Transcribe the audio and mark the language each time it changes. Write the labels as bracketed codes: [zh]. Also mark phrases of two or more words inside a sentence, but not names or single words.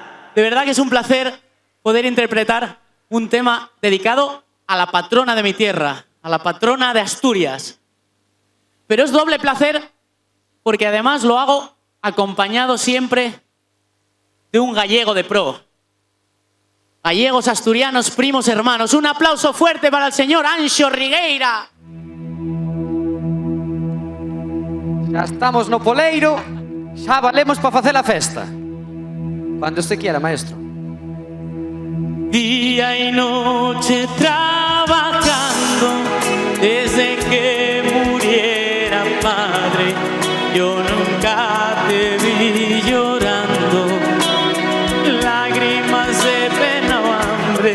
[es] de verdad que es un placer poder interpretar un tema dedicado a la patrona de mi tierra, a la patrona de Asturias. Pero es doble placer porque además lo hago acompañado siempre de un gallego de pro. Gallegos, asturianos, primos, hermanos. Un aplauso fuerte para el señor Anxo Rigueira. [gl] Ya estamos no poleiro, xa valemos para facer a festa. [es] Cuando usted quiera, maestro. Día y noche trabajando desde que muriera padre. Yo nunca te vi llorando, lágrimas de pena o hambre.